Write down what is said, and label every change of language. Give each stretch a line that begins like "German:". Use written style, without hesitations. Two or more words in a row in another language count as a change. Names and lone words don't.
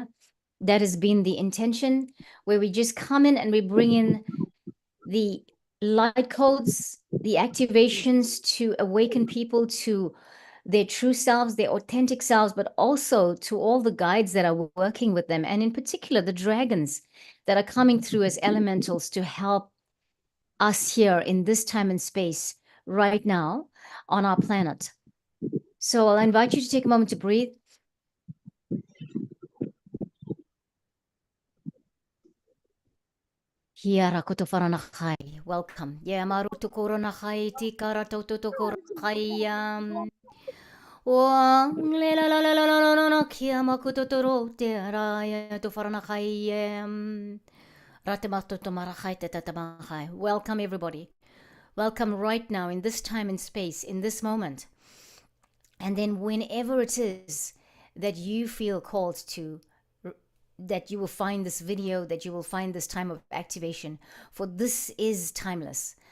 English: That has been the intention, where we just come in and we bring in the light codes, the activations to awaken people to their true selves, their authentic selves, but also to all the guides that are working with them, and in particular the dragons that are coming through as elementals to help us here in this time and space right now on our planet. So I'll invite you to take a moment to breathe. Hiara koto wharanachai. Welcome. Yeah, maruto koronachai, tikara toto koronachai. Wang le la la la la la la la kia makuto toro te raya to wharanachai. Welcome, everybody. Welcome right now in this time and space, in this moment. And then whenever it is that you feel called to, that you will find this video, that you will find this time of activation, for this is timeless.